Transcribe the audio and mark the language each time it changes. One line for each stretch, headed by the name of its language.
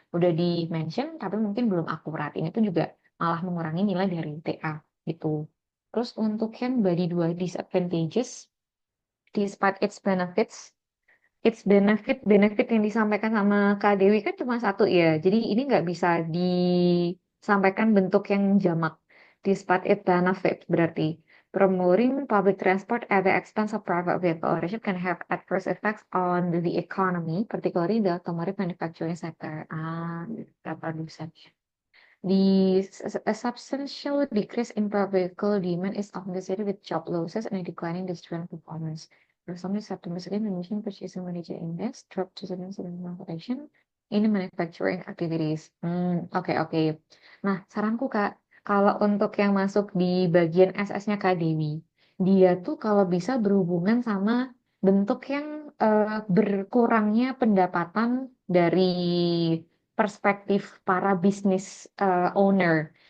Indonesian: Udah di-mention tapi mungkin belum akurat. Ini tuh juga malah mengurangi nilai dari TA gitu. Terus untuk yang body dua disadvantages,
English: despite its benefits,
Indonesian: benefit yang disampaikan sama Kak Dewi kan cuma satu ya. Jadi ini nggak bisa disampaikan bentuk yang jamak.
English: Despite its benefit berarti promoting public transport at the expense of private vehicle ownership can have adverse effects on the economy, particularly the automotive manufacturing sector.
Indonesian: Produsen.
English: A substantial decrease in per vehicle demand is often associated with job losses and a declining industrial performance. Recently, September 2nd, Indonesian Purchasing Manager Index dropped to 7.7% in manufacturing activities.
Indonesian: Oke. Nah, saranku Kak, kalau untuk yang masuk di bagian SS-nya Kak Dewi, dia tuh kalau bisa berhubungan sama bentuk yang berkurangnya pendapatan dari perspektif para bisnis owner.